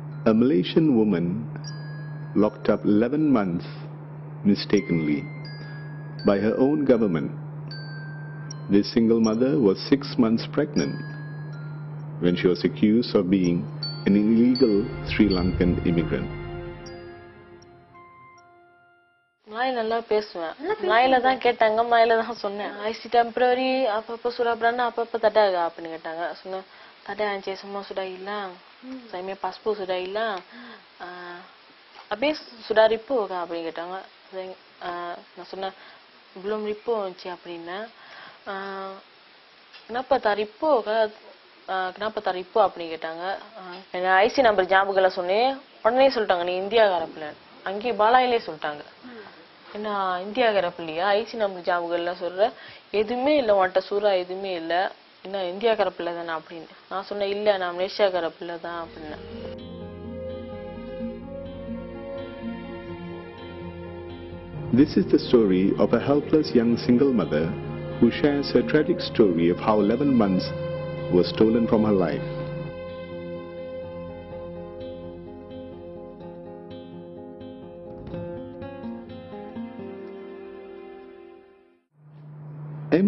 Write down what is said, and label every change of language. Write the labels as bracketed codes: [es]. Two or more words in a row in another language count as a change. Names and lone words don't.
[en] A Malaysian woman locked up 11 months mistakenly by her own government. This single mother was 6 months pregnant when she was accused of being an illegal Sri Lankan immigrant. [ta] Mlaila நல்லா பேசுவேன். Mlaila தான் கேட்டாங்க, Mlaila தான் சொன்னேன். [ms] IC temporary apa-apa sudah berana apa-apa tak ada apa ni கேட்டாங்க. சொன்னேன் tak ada Encik, semua sudah hilang. Saya punya pasport sudah hilang. Habis sudah report ke apa ni கேட்டாங்க. [ta] நான் சொன்னேன் [ms] belum report Encik [ta] அப்படினா. [ms] Kenapa tak report ke? Kenapa tak report [ta] அப்படி கேட்டாங்க. நான் [en] IC number [ta] ஞாபகம்ல சொன்னேன். உடனே சொல்லிட்டாங்க நீ இந்தியாக்கார பிள்ளை. அங்கே பாலாயிலே சொல்லிட்டாங்க. என்ன இந்தியாக்கார பிள்ளையா? [en] IC number [ta] ஞாபகம்ல சொல்ற எதுவுமே இல்ல உன்கிட்ட சூரா எதுவுமே இல்ல. என்ன இந்தியாக்கார பிள்ளை தானா அப்படின்னு. நான் சொன்னேன் இல்ல நான் மலேசியாக்கார பிள்ளை தான் அப்படின்னு. [en] This is the story of a helpless young single mother who shares her tragic story of how 11 months were stolen from her life. M.